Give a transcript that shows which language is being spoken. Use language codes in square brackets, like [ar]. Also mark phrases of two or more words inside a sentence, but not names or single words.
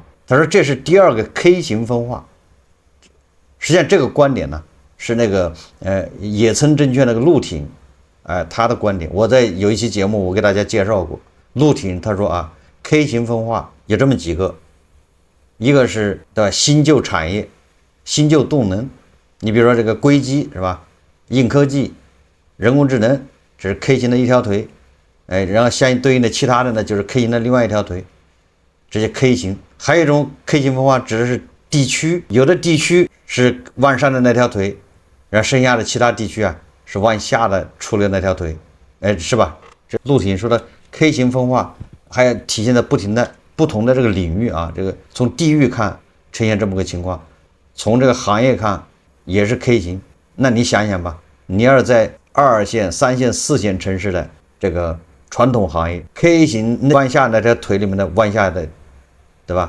[zh] 他說這是第二個 K 型分化。實際上這個觀點呢是那個野村證券那個陸挺他的觀點，我在有一期節目我給大家介紹過。陸挺他說K 型分化有這麼幾個，一個是新舊產業、新舊動能，你比如說這個硅基是吧，硬科技、人工智能，這是 K 型的一條腿，然後相对应的其他的呢就是 K 型的另外一条腿，這些 K 型。還有一種 K 型分化指的是地區，有的地區是往上的那条腿，然后剩下的其他地區是往下的出的那條腿，是吧？這陸挺說的 K 型分化還要體現在不同的這個領域這個從地域看呈現這麼個情況，從這個行業看也是 K 型。那你想想吧，你要是在2線、3線、4線城市的這個傳統行業 K 型往下的這腿裡面的往下的，對吧？